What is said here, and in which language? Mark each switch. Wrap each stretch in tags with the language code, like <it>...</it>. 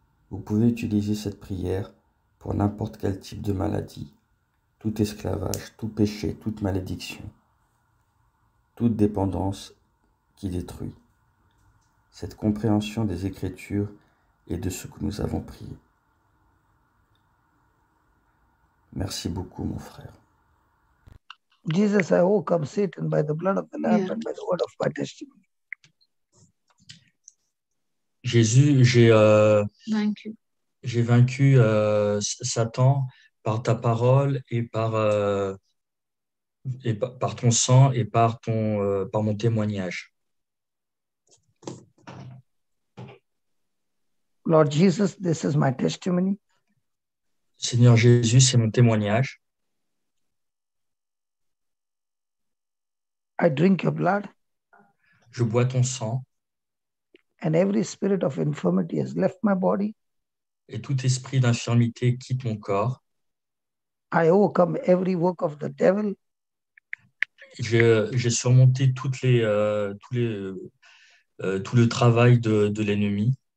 <fr>Vous pouvez utiliser cette prière pour n'importe quel type de maladie, tout esclavage, tout péché, toute malédiction, toute dépendance qui détruit. Cette compréhension des Écritures et de ce que nous avons prié. Merci beaucoup, mon frère.</fr> <en>Jesus, I overcome Satan by the blood of the Lamb and by the word of my testimony.</en> <fr>Jésus, j'ai vaincu Satan par ta parole et par ton sang et par mon témoignage.</fr> <en>Lord Jesus, this is my testimony.</en> <fr>Seigneur Jésus, c'est mon témoignage.</fr> <en>I drink your blood.</en> <fr>Je bois ton sang.</fr> <en>And every spirit of infirmity has left my body.</en> <fr>Et tout esprit d'infirmité quitte mon corps.</fr> <en>I overcome every work of the devil.</en> <fr>J'ai surmonté tout le travail de l'ennemi.</fr>